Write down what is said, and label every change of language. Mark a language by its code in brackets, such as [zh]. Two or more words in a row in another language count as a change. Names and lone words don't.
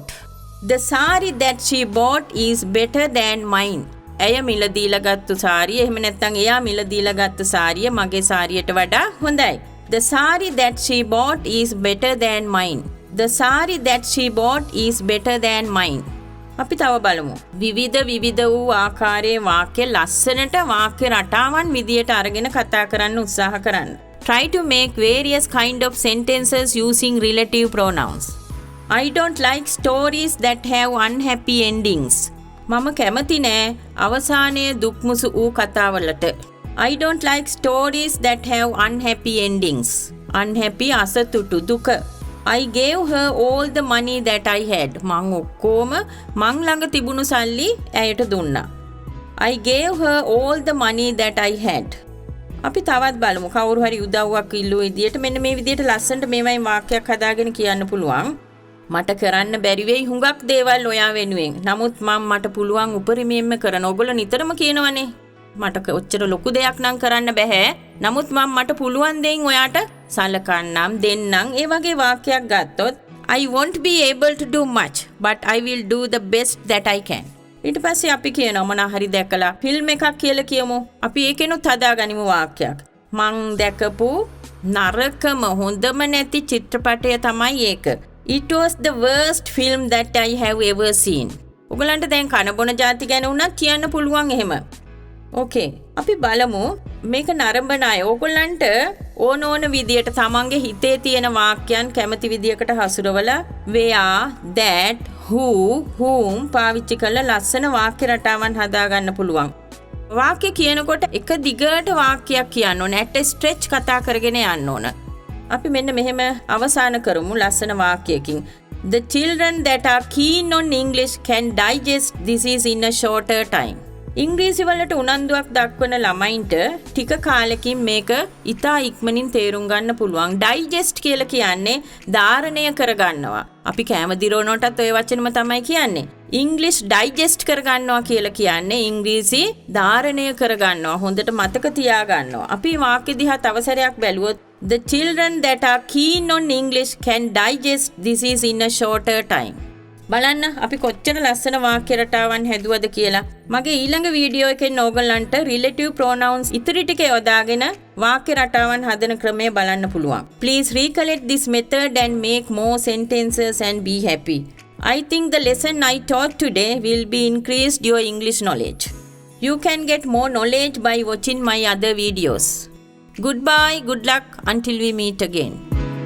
[en] The sari that she bought is better than mine. [si] ඇය මිලදීලා ගත්තු සාරිය එහෙම නැත්නම් එයා මිලදීලා ගත්තු සාරිය මගේ සාරියට වඩා හොඳයි. [en] The sari that she bought is better than mine. The sari that she bought is better than mine. [si] අපි තව බලමු. විවිධ වූ ආකාරයේ වාක්‍ය ලස්සනට වාක්‍ය රටාවන් විදියට අරගෙන කතා කරන්න උත්සාහ කරන්න. [en] Try to make various kind of sentences using relative pronouns. I don't like stories that have unhappy endings. [si] මම කැමති නෑ අවසානයේ දුක්මුසු වූ කතාවලට. [en] I don't like stories that have unhappy endings. [si] Unhappy අසතුටු දුක. [en] I gave her all the money that I had. [si] මං ඔක්කොම මං ළඟ තිබුණු සල්ලි ඇයට දුන්නා. [en] I gave her all the money that I had. [si] අපි තවත් බලමු. කවුරු හරි උදව්වක් ඉල්ලුව විදියට මෙන්න මේ විදියට ලස්සනට මේවයින් වාක්‍යයක් හදාගෙන කියන්න පුළුවන්. මට කරන්න බැරි වෙයි හුඟක් දේවල් ඔයා වෙනුවෙන්. නමුත් මට පුළුවන් උපරිමයෙන්ම කරන. ඔයගොල්ලෝ නිතරම කියනවනේ මට ඔච්චර ලොකු දෙයක් නම් කරන්න බෑ. නමුත් මට පුළුවන් දෙයින් ඔයාට සලකන්නම් දෙන්නම්. ඒ වගේ වාක්‍යයක් ගත්තොත් [en] I won't be able to do much but I will do the best that I can. [si] ඊට පස්සේ අපි කියනවා මොනා හරි දැකලා ෆිල්ම් එකක් කියලා කියමු. අපි ඒකෙනුත් හදාගනිමු වාක්‍යයක්. මං දැකපු නරකම හොඳම නැති චිත්‍රපටය තමයි ඒක. [en] It was the worst film that I have ever seen. [si] ඔයගලන්ට දැන් කන බොන જાති ගැන උනත් කියන්න පුළුවන් එහෙම. ඕකේ. අපි බලමු මේක නරඹන අය ඕගොල්ලන්ට ඕන විදියට තමන්ගේ හිතේ තියෙන වාක්‍යයන් කැමති විදියකට හසුරවලා [en] where, that, who, whom [si] පාවිච්චි කරලා ලස්සන වාක්‍ය රටාවන් හදාගන්න පුළුවන්. වාක්‍ය කියනකොට එක දිගට වාක්‍යයක් කියන්න ඕන. [en] at a stretch [si] කතා කරගෙන යන්න ඕන. අපි මෙන්න මෙහෙම අවසන් කරමු ලස්සන වාක්‍යයකින්. [en] The children that are keen on English can digest this is in a shorter time. [si] ඉංග්‍රීසි වලට උනන්දුවක් දක්වන ළමයින්ට ටික කාලෙකින් මේක ඉතා ඉක්මනින් තේරුම් ගන්න පුළුවන්. ඩයිජෙස්ට් කියලා කියන්නේ ධාරණය කරගන්නවා. අපි කැම දිරවනකොටත් ওই වචනම තමයි කියන්නේ. ඉංග්‍රීසි ඩයිජෙස්ට් කරගන්නවා කියලා කියන්නේ ඉංග්‍රීසි ධාරණය කරගන්නවා. හොඳට මතක තියාගන්නවා. අපි වාක්‍ය දිහා තව සැරයක් බැලුවොත් [en] The children that are keen on English can digest this is in a shorter time. [si] බලන්න අපි කොච්චර ලස්සන වාක්‍ය රටාවන් හැදුවද කියලා. මගේ ඊළඟ වීඩියෝ එකෙන් ඕගොල්ලන්ට [en] relative pronouns [si] ඉතිරි ටික යොදාගෙන වාක්‍ය රටාවන් හදන ක්‍රමය බලන්න පුළුවන්. [en] Please recollect this method and make more sentences and be happy. I think the lesson I taught today will be increased your English knowledge. You can get more knowledge by watching my other videos. Goodbye, good luck until we meet again.